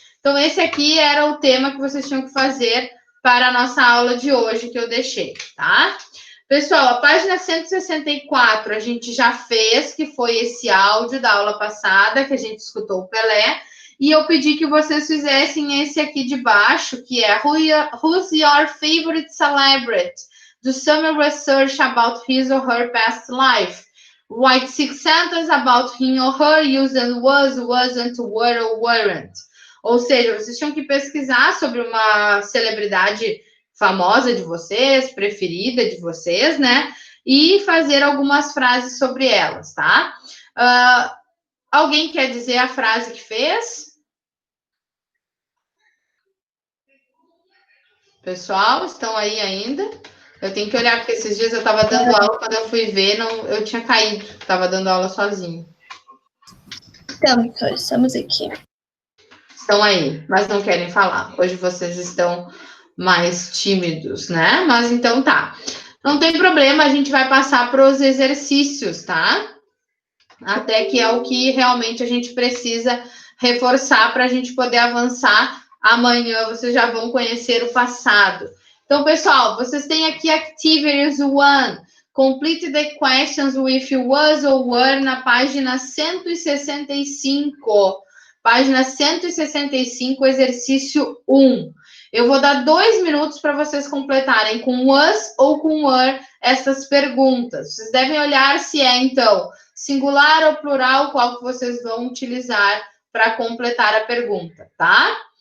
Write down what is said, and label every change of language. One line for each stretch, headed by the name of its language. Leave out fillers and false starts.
Portuguese: Então, esse aqui era o tema que vocês tinham que fazer para a nossa aula de hoje, que eu deixei, tá? Pessoal, a página 164 a gente já fez, que foi esse áudio da aula passada, que a gente escutou o Pelé, e eu pedi que vocês fizessem esse aqui de baixo, que é
English: Who's your favorite celebrity? Do some research about his or her past life. Write 6 sentences about him or her using was, wasn't, were or weren't.
Portuguese: Ou seja, vocês tinham que pesquisar sobre uma celebridade famosa de vocês, preferida de vocês, né? E fazer algumas frases sobre elas, tá? Alguém quer dizer a frase que fez? Pessoal, estão aí ainda? Eu tenho que olhar, porque esses dias eu estava dando aula, quando eu fui ver, eu tinha caído. Estava dando aula sozinho. Então, estamos aqui. estão aí, mas não querem falar. Hoje vocês estão mais tímidos, né? Mas então tá. Não tem problema, a gente vai passar para os exercícios, tá? Até que é o que realmente a gente precisa reforçar para a gente poder avançar. Amanhã vocês já vão conhecer o passado. Então, pessoal, vocês têm aqui Activities 1.
English: Complete the questions with was or were
Portuguese: na página 165. Página 165, exercício 1. Eu vou dar 2 minutos para vocês completarem com was ou com were essas perguntas. Vocês devem olhar se é, então, singular ou plural, qual que vocês vão utilizar para completar a pergunta, tá?